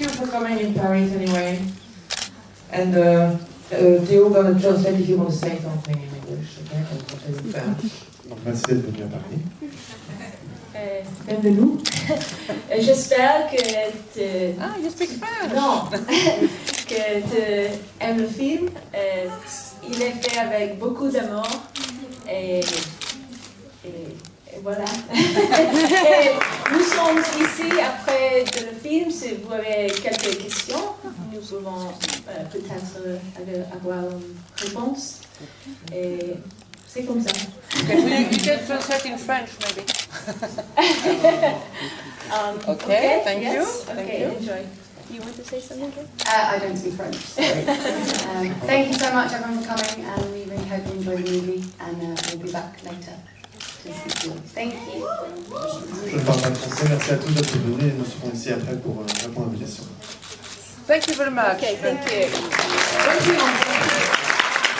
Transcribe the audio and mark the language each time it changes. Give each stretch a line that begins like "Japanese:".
English: Coming in Paris anyway, and Théo gonna translate if you want to say something in English, okay?
French: Donc merci d'être venu à Paris. Bienvenue. J'espère que
English: Ah, you speak French.
French: Non, que tu aimes le film. Il est fait avec beaucoup d'amour et voilà. Et nous sommes ici après le film. Si vous avez quelques questions, nous pouvons peut-être avoir une réponse. Et c'est comme ça.
English: You can translate in French, maybe. Okay, thank you. Okay, Thank you. enjoy. You want to say something? I don't speak French, sorry. Thank you so much everyone for coming, and we really hope you enjoy the movie, and we'll be back later to speak to you. Thank you.
French: Je ne parle pas de français, merci à tous d'être venus et nous serons ici après pour répondre à vos questions.
English: Thank you very much. Okay, thank you. Thank you.